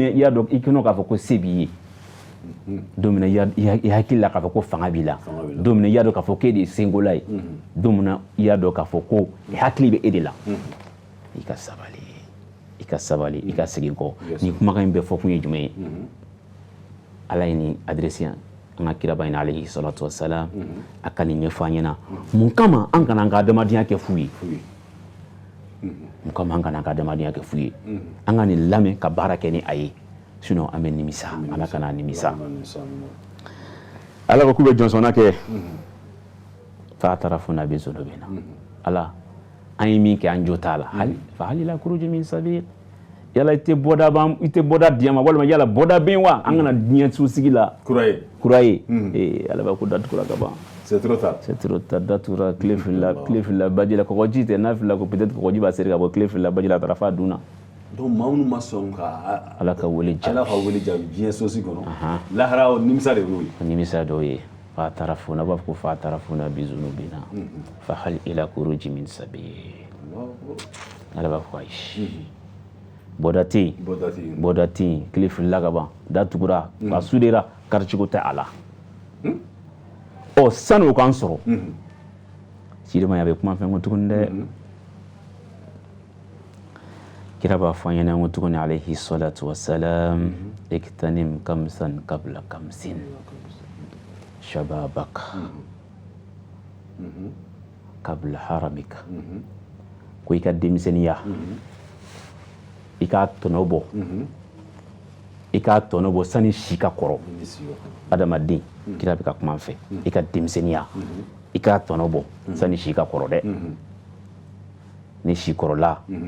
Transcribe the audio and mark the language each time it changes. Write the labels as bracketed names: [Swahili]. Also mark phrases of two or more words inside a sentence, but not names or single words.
[Bambara] i y'a dɔn i kɛnɛ k'a fɔ ko se b'i ye don min i hakili la k'a fɔ ko fanga b'i la don min i y'a dɔn k'a fɔ k'e de ye senkola ye don min i y'a dɔn k'a fɔ ko hakili bɛ e de la i ka sabali i ka segin kɔ ni kumakan in bɛɛ fɔ kun ye jumɛn ye ala ye nin adresse an ka kiraba in alayhi [Arabic] صلاة والسلام [Bambara] a ka nin ɲɛfɔ an ɲɛna mun kama an kana an ka adamadenya kɛ fu ye mun kama an kana an ka adamadenya kɛ fu ye an ka nin lamɛn ka baara kɛ ni a ye sinon an bɛ nimisa ala kana nimisa ala ko k'u bɛ jɔnsɔnna kɛ [Arabic] فاعترفنا بذنوبنا [Bambara] ala an ye min kɛ an jo t'a la [Arabic] فهل إلى خروج من سبيل [Bambara] yala i tɛ bɔda diɲɛ ma walima yala bɔda bɛ yen wa an kana diɲɛ sosigi la kura ye ala b'a ko datugura ka ban [French] c'est trop [Bambara] tard datugura tile filila baji la kɔgɔji tɛ n'a filila ko peut-être kɔgɔji b'a seri ka bɔ tile filila baji la a taara f'a dun na donc maa minnu ma sɔn ka ala ka wele jaabi diɲɛ sosi kɔnɔ lahara nimisa de y'o ye nimisa dɔw ye fa'tarafuna b'a fɔ ko [Arabic] فاعترفنا بذنوبنا فهل إلى خروج من سبيل [Bambara] ala b'a fɔ ayi bɔda tɛ yen tile filila ka ban datugura a sudera karicogo tɛ a la sani o k'an sɔrɔ sidimaya bɛ kuma fɛn ko tuguni dɛ kira b'a fɔ an ɲɛna ko tuguni [Arabic] عليه صلاة والسلام اغتنم خمسا قبل خمس شبابك قبل هرمك [Bambara] ko i ka denmisɛnniya i k'a tɔnɔ bɔ sani si ka kɔrɔ adamaden kira bɛ ka kuma fɛ i ka denmisɛnniya i ka tɔnɔ bɔ sani si ka kɔrɔ dɛ ni si kɔrɔla